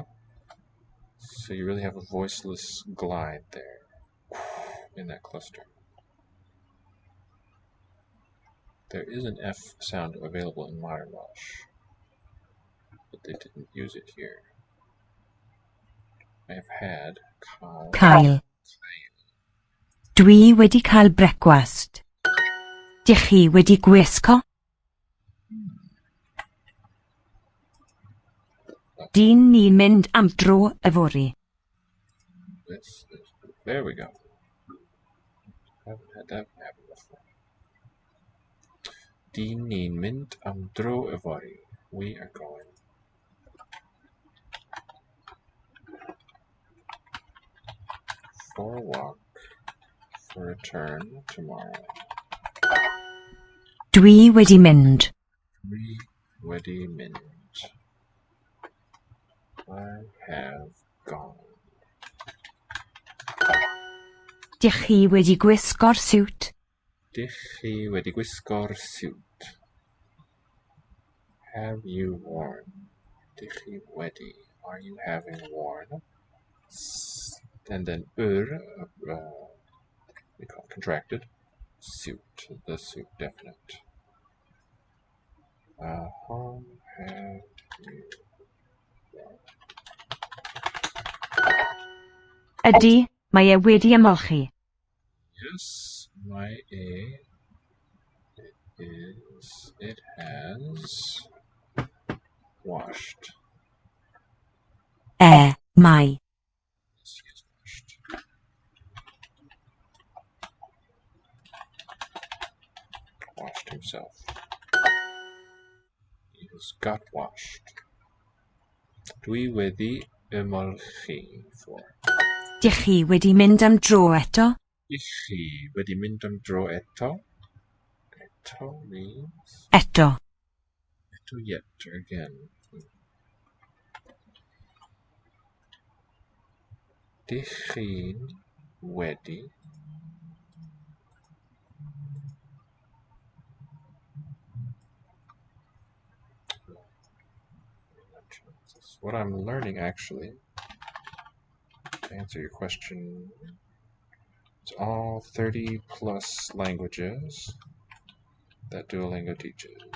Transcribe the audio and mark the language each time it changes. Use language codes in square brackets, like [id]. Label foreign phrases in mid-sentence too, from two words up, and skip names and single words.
[en] So you really have a voiceless glide there in that cluster. There is an F sound available in modern Welsh, but they didn't use it here. I have had [cy] Cael. Dwi wedi cael brecwast. Dych chi wedi gwisgo? Dyn ni'n mynd am dro yfory. [en] There we go. Haven't had that happen before. [cy] Dyn ni'n mynd am dro yfory. [en] We are going for a walk, for a turn tomorrow. [cy] Dwi wedi mynd. Dwi wedi mynd. [en] I have gone. [cy] Dych chi wedi gwisgo'r siwt? Dych chi wedi gwisgo'r siwt? [en] Have you worn? [cy] Dych chi wedi? [en] Are you having worn? And then we call it contracted. Suit, the suit definite. How have you? [cy] Ydy, mae e wedi ymolchi. [en] Yes, it has washed. [cy] Mae. [en] Yes, he has washed. Washed himself. He has got washed. [cy] Dwi wedi ymolchi for. Dych chi wedi mynd am dro eto? Dych chi wedi mynd am dro eto? [en] Eto means [cy] Eto. [en] eto yet or again. [cy] Dych chi'n wedi [en] what I'm learning actually, to answer your question, it's all 30 plus languages that Duolingo teaches.